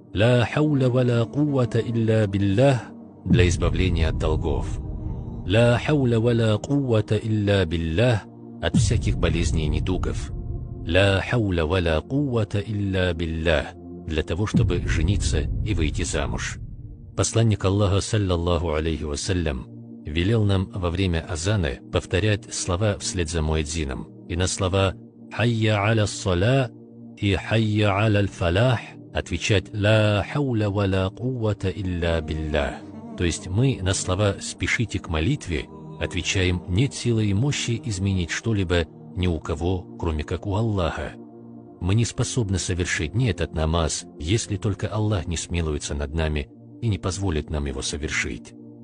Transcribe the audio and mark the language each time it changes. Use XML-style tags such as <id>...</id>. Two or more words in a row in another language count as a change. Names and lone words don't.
<ar>«لا حول ولا قوة إلا بالله»</ar> <ru>для избавления от долгов.</ru> <ar>«لا حول ولا قوة إلا بالله»</ar> <ru>от всяких болезней и недугов.</ru> <ar>«لا حول ولا قوة إلا بالله»</ar> <ru>для того, чтобы жениться и выйти замуж. Посланник Аллаха,</ru> <ar>صلى الله عليه وسلم,</ar> <ru>велел нам во время азана повторять слова вслед за муэдзином, и на слова</ru> <ar>«حي على الصلاة»</ar> <ru>и</ru> <ar>«حي على الفلاح»</ar> <ru>отвечать</ru> <ar>«لا حول ولا قوة إلا بالله».</ar> <ru>То есть мы на слова «спешите к молитве» отвечаем «нет силы и мощи изменить что-либо ни у кого, кроме как у Аллаха». Мы не способны совершить ни этот намаз, если только Аллах не смилуется над нами и не позволит нам его совершить.</ru>